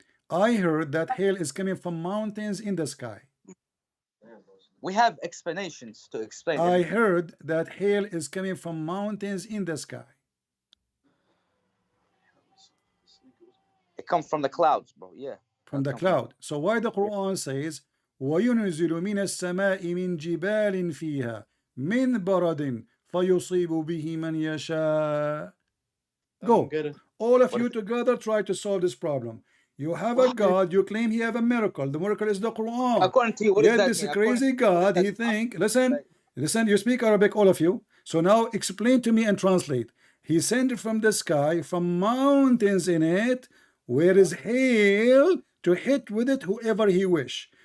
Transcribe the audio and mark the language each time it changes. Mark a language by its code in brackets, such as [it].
[en] I heard that hail is coming from mountains in the sky. We have explanations to explain. I heard that hail is coming from mountains in the sky. It comes from the clouds, bro. Yeah. From the cloud. So why the Quran says [ar] وَيُنْزِلُ مِنَ السَّمَاءِ مِنْ جِبَالٍ فِيهَا مِنْ بَرَدٍ فَيُصِيبُ بِهِ مَنْ يَشَاءُ. [en] Go. All of you together try to solve this problem. You have a God, you claim he have a miracle. The miracle is the Quran. According to you, what is that? This crazy God, he think, listen, you speak Arabic, all of you. So now explain to me and translate. He sent from the sky, from mountains in it, where is hail to hit with it whoever he wish.